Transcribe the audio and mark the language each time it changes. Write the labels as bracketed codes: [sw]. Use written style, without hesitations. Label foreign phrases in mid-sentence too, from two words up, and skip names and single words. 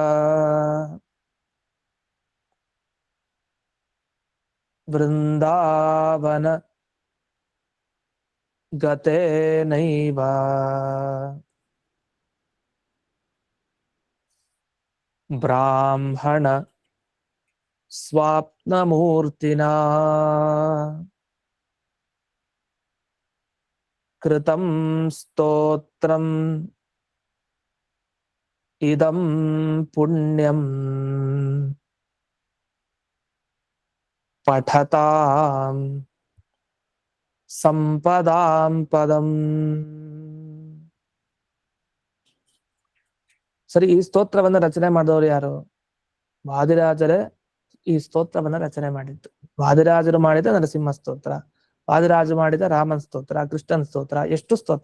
[sa] ವೃಂದಾವನ ಗತೇನೈವ ಬ್ರಾಹ್ಮಣ ಸ್ವಾಪ್ನಮೂರ್ತಿನಾ ಕೃತಂ ಸ್ತೋತ್ರಂ ಇದಂ ಪುಣ್ಯಂ ಪಠತಾಂ ಸಂಪದಾಂ ಪದಂ. [kn] ಸರಿ, ಈ ಸ್ತೋತ್ರವನ್ನ ರಚನೆ ಮಾಡಿದವರು ಯಾರು? ವಾದಿರಾಜರೇ ಈ ಸ್ತೋತ್ರವನ್ನ ರಚನೆ ಮಾಡಿದ್ದು. ವಾದಿರಾಜರು ಮಾಡಿದ ನರಸಿಂಹ ಸ್ತೋತ್ರ, ವಾದಿರಾಜರು ಮಾಡಿದ ರಾಮನ್ ಸ್ತೋತ್ರ, ಕೃಷ್ಣನ್ ಸ್ತೋತ್ರ, ಎಷ್ಟು ಸ್ತೋತ್ರ!